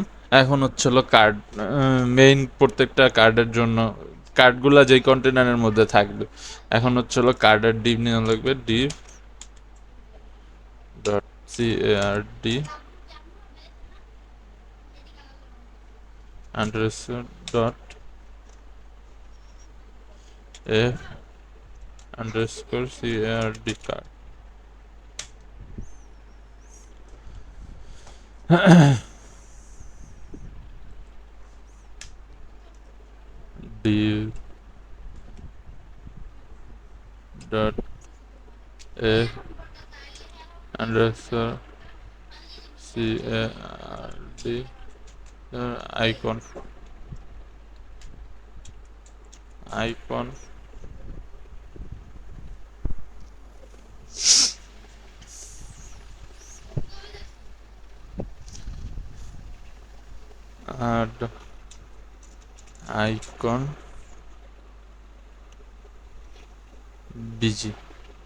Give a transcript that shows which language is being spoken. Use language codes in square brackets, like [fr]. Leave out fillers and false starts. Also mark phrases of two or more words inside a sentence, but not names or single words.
[bn] এখন হচ্ছে হলো [en] card main, [bn] প্রত্যেকটা কার্ডের জন্য কার্ডগুলা যেই কন্টেইনারের মধ্যে থাকবে, এখন হচ্ছে হলো কার্ডের ডিভ নিয়ে লাগবে, [en] div dot CARD underscore dot F underscore CARD card. div dot F underscore CARD icon add icon BG।